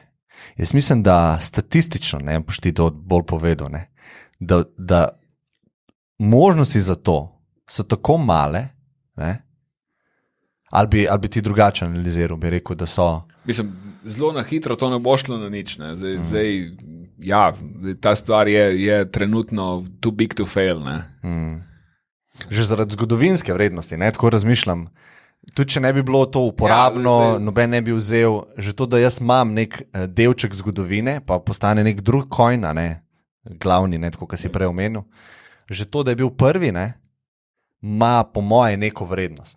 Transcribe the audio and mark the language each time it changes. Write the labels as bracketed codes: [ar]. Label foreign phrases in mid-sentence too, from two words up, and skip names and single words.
[sl] Jaz mislim, da statistično, boš ti to bolj povedal, da možnosti za to so tako male, ali bi ti drugače analiziral, bi rekel, da so. Mislim, zelo na hitro to ne bo šlo na nič. Ne. Zdaj, ta stvar je trenutno [en] too big to fail. [sl] Ne. Že zaradi zgodovinske vrednosti, tako razmišljam. Tudi če ne bi bilo to uporabno, noben ne bi vzel, že to, da jaz imam nek delček zgodovine, pa postane nek drug coin, glavni, tako kot si prej omenil, že to, da je bil prvi, ima po moje neko vrednost.